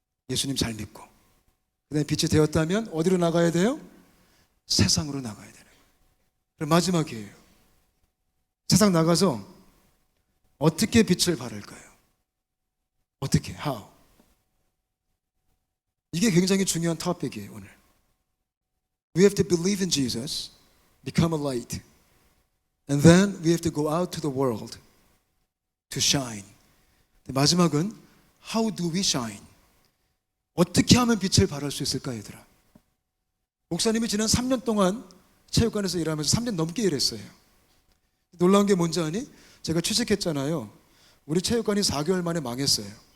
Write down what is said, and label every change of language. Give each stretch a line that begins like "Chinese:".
Korean: 예수님 잘 믿고, 그 다음에 빛이 되었다면 어디로 나가야 돼요? 세상으로 나가야 되는 거예요. 그럼 마지막이에요. 세상 나가서 어떻게 빛을 발할까요? 어떻게? How? 이게 굉장히 중요한 토픽이에요.
English: 오늘 We have to believe in Jesus, become a light, and then we have to go out to the world to shine. 마지막은 How do we shine?
Korean: 어떻게 하면 빛을 발할 수 있을까, 얘들아? 목사님이 지난 3년 동안 체육관에서 일하면서 3년 넘게 일했어요. 놀라운 게 뭔지 아니? 제가 취직했잖아요. 우리 체육관이 4개월 만에 망했어요.